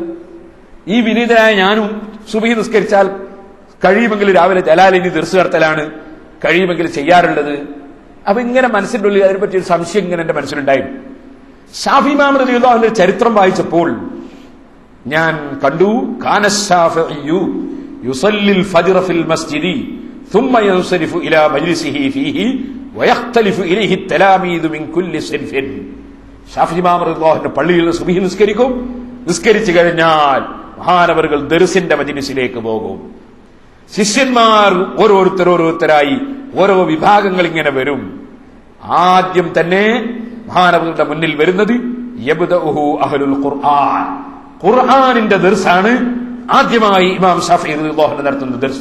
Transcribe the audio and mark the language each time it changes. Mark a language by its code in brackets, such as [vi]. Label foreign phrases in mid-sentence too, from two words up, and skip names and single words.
[ml] ഈ വിനീതനായ ഞാനും സുബഹി നിസ്കരിച്ചാൽ കഴിയുമെങ്കിൽ രാവിലെ ജലാലിനി ദർസ് നടത്തലാണ് കഴിയുമെങ്കിൽ ചെയ്യാറുള്ളത്. അപ്പൊ ഇങ്ങനെ മനസ്സിന്റെ ഉള്ളിൽ അതിനെപ്പറ്റി ഒരു സംശയം ഇങ്ങനെ എന്റെ മനസ്സിലുണ്ടായിരുന്നു. ശാഫി ഇമാം റളിയല്ലാഹു അൻഹുവിന്റെ ചരിത്രം വായിച്ചപ്പോൾ ഞാൻ കണ്ടു, [ar] كان الشافعي يصلي الفجر في المسجد ثم ينصرف الى مجلسه فيه ويختلف اليه التلاميذ من كل صنف. [ml] ശാഫി ഇമാം [ar] رضي الله عنه [ml] പള്ളിയിൽ സുബ്ഹി നിസ്കരിക്കും, നിസ്കരിച്ചു കഴിഞ്ഞാൽ മഹാനവറുകൾ ദർസിന്റെ മജ്ലിസിലേക്ക് പോകും. ശിഷ്യന്മാർ ഓരോരുത്തരായി ഓരോ വിഭാഗങ്ങൾ ഇങ്ങനെ വരും. ആദ്യം തന്നെ മഹാനവറുകളുടെ മുന്നിൽ വരുന്നത് [ar] يبدؤه أهل القرآن, [ml] ഖുർആനിന്റെ ദർസാണ് ആദ്യമായി ഇമാം ശാഫിഈ [ar] رضي الله عنه [ml] നടത്തുന്ന ദർസ്.